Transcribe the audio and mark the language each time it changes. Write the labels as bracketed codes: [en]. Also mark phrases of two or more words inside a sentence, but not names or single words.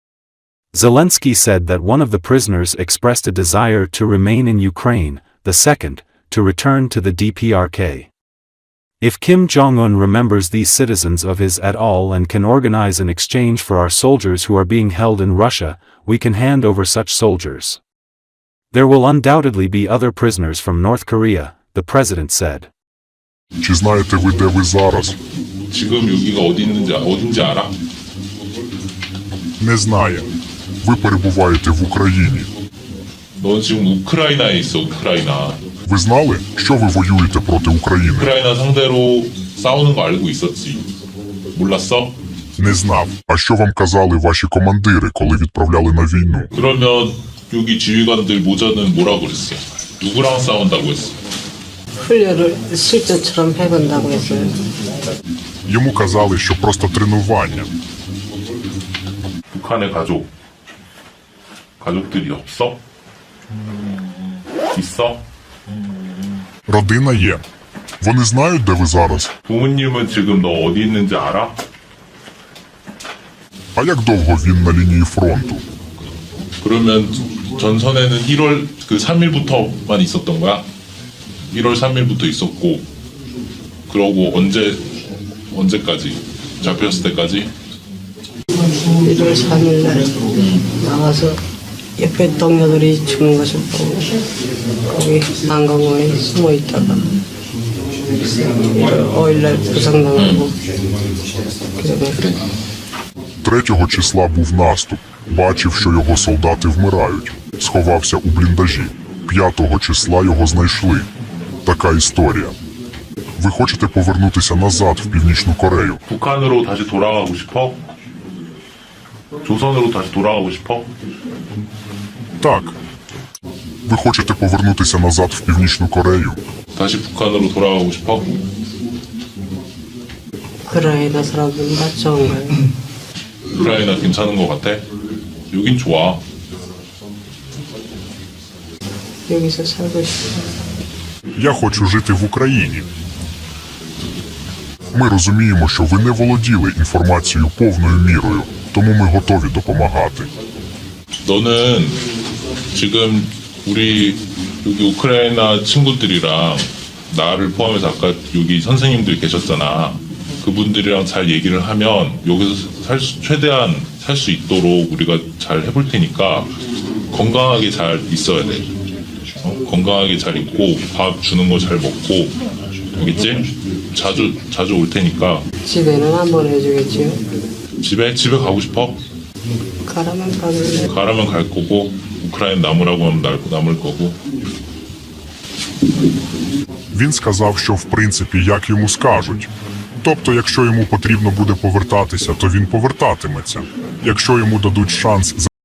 [en] Zelensky said that one of the prisoners expressed a desire to remain in Ukraine, the second, to return to the DPRK. If Kim Jong-un remembers these citizens of his at all and can organize an exchange for our soldiers who are being held in Russia, we can hand over such soldiers. There will undoubtedly be other prisoners from North Korea, the president said. [uk] Чи знаєте ви, де ви зараз? [ko] 지금 여기가 어딘지 알아? [uk] Не знає. Ви перебуваєте в Україні. [ko] 넌 지금 우크라이나에 있어, 우크라이나. [uk] Ви знали, що ви воюєте проти України? [ko] 우크라이나 상대로 싸우는 거 알고 있었지. 몰랐어? [uk] Не знав. А що вам казали ваші командири, коли відправляли на війну? [ko] 그러면 여기 지휘관들 모자는 뭐라고 그랬어? 누구랑 싸운다고 했어? 훈련을 실전처럼 해본다고 했어요. [uk] Йому казали, що просто тренування. [ko] 북한의 가족들이 없어? 있어? [uk] Родина є. Вони знають, де ви зараз? [ko] 부모님은 지금 너 어디 있는지 알아? [uk] А як довго він на лінії фронту? [ko] 그러면 전선에는 1월 3일부터만 있었던 거야? 1월 3일부터 있었고, 그러고 언제까지? 잡혔을 때까지? 1월 3일 날 나와서 옆에 동료들이 죽는 것을 보고 거기 한강공원에 숨어 있다가 1월 5일 날 부상당하고 그다음에 [uk] 3 числа був наступ. Бачив, що його солдати вмирають. Сховався у бліндажі. 5 числа його знайшли. Така історія. Ви хочете повернутися назад в Північну Корею? [ko] 북한으로 다시 돌아가고 싶어? 조선으로 다시 돌아가고 싶어? [uk] Так. Ви хочете повернутися назад в Північну Корею? [ko] 다시 북한으로 돌아가고 싶어? 우크라이나 사람들은 다 좋은 거예요. 우크라이나 괜찮은 거 같아? 여긴 좋아. 여기서 살고 싶어요. [uk] Я хочу жити в Україні. Ми розуміємо, що ви не володіли інформацією повною мірою, тому ми готові допомагати. [ko] 너는 지금 우리 여기 우크라이나 친구들이랑 나를 포함해서 아까 여기 선생님들 계셨잖아. 그분들이랑 잘 얘기를 하면 여기서 최대한 살 수 있도록 우리가 잘 해볼 테니까 건강하게 잘 있어야 돼. 건강하게 잘 있고 밥 주는 거 잘 먹고 알겠지? 자주 올 테니까. 집에는 안 보내주겠지요? 집에 가고 싶어? 가라면 가는데. 가라면 갈 거고 우크라이나 남으라고 하면 남을 거고. [uk] Він сказав, що в принципі як йому скажуть. Тобто, якщо йому потрібно буде повертатися, то він повертатиметься. Якщо йому дадуть шанс